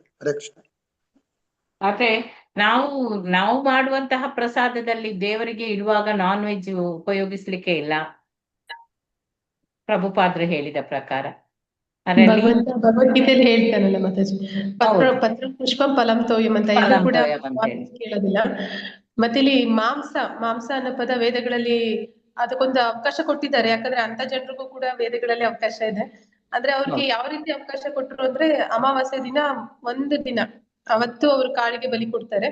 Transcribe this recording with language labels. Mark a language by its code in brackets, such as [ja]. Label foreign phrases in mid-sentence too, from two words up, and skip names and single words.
[kn] ಹರೇ ಕೃಷ್ಣ. ಆದ್ರೆ ನಾವು ಮಾಡುವಂತಹ ಪ್ರಸಾದದಲ್ಲಿ ದೇವರಿಗೆ ಇಡುವಾಗ ನಾನ್ ವೆಜ್ ಉಪಯೋಗಿಸ್ಲಿಕ್ಕೆ ಇಲ್ಲ, ಪ್ರಭುಪಾದ್ರು ಹೇಳಿದ ಪ್ರಕಾರ. ಭಗವಂತ ಭಗವದ್ಗೀತೆಯಲ್ಲಿ ಹೇಳ್ತಾನಲ್ಲ ಮಾತಾಜಿ, [sa] ಪತ್ರ ಪುಷ್ಪಂ ಫಲಂ ತೋಯಂ [kn] ಅಂತ ಎಲ್ಲೂ ಕೂಡ ಕೇಳೋದಿಲ್ಲ. ಮತ್ತೆ ಇಲ್ಲಿ ಮಾಂಸ ಅನ್ನೋ ಪದ ವೇದಗಳಲ್ಲಿ ಅದಕ್ಕೊಂದು ಅವಕಾಶ ಕೊಟ್ಟಿದ್ದಾರೆ. ಯಾಕಂದ್ರೆ ಅಂತ ಜನರಿಗೂ ಕೂಡ ವೇದಗಳಲ್ಲಿ ಅವಕಾಶ ಇದೆ. ಅಂದ್ರೆ ಅವ್ರಿಗೆ ಯಾವ ರೀತಿ ಅವಕಾಶ ಕೊಟ್ಟರು ಅಂದ್ರೆ, ಅಮಾವಾಸ್ಯೆ ದಿನ ಒಂದು ದಿನ ಅವತ್ತು ಅವ್ರು ಕಾಳಿಗೆ ಬಲಿ ಕೊಡ್ತಾರೆ.